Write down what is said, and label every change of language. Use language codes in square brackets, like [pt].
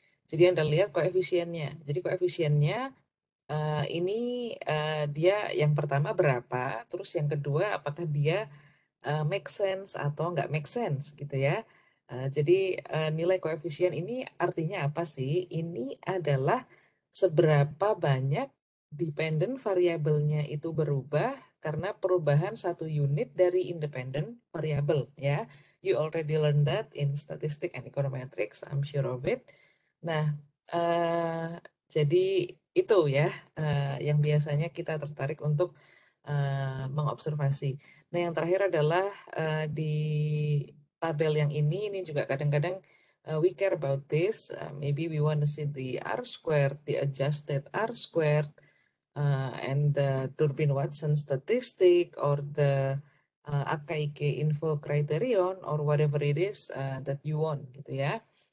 [id] Jadi Anda lihat koefisiennya. Jadi koefisiennya ini dia yang pertama berapa, terus yang kedua apakah dia make sense atau nggak make sense gitu ya. Jadi nilai koefisien ini artinya apa sih? Ini adalah seberapa banyak dependent variabelnya itu berubah karena perubahan satu unit dari independent variable ya. [en] You already learned that in statistics and econometrics, I'm sure of it. [id] Nah, jadi itu ya yang biasanya kita tertarik untuk mengobservasi. Nah, yang terakhir adalah di tabel yang ini juga kadang-kadang [en] we care about this. Maybe we want to see the R squared, the adjusted R squared, and the Durbin-Watson statistic or the AKIK info criterion or whatever it is that you want [id] gitu ya.